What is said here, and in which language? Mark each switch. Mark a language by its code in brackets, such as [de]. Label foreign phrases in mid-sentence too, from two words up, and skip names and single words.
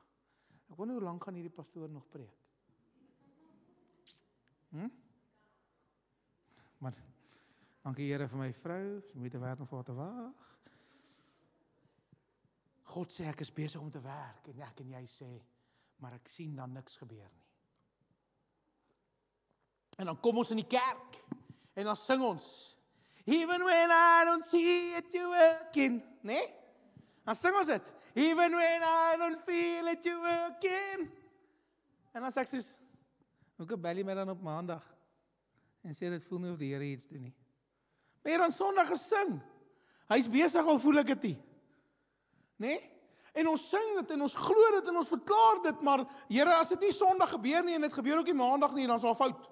[af] Ek wonder hoe lank gaan hierdie pastoor nog preek? Maar, dankie Here vir my vrou, sy moet te werk om vir haar te wag. God sê, ek is besig om te werk, en ek en jy sê, maar ek sien dan niks gebeur nie. En dan kom ons in die kerk, en dan sing ons, [en] even when I don't see it you working, [af] nee? Dan sing ons dit, [en] even when I don't feel it you working. [af] En dan sê ek soos, ook bel jy my dan op maandag, en sê dit voel nie of die Here iets doen nie. Maar hier aan Sondag gesing, hy is besig al voel ek dit nie. Nee? En ons sing dit, en ons glo dit, en ons verklaar dit, maar Here, as dit nie Sondag gebeur nie, en dit gebeur ook nie Maandag nie, dan is daar fout.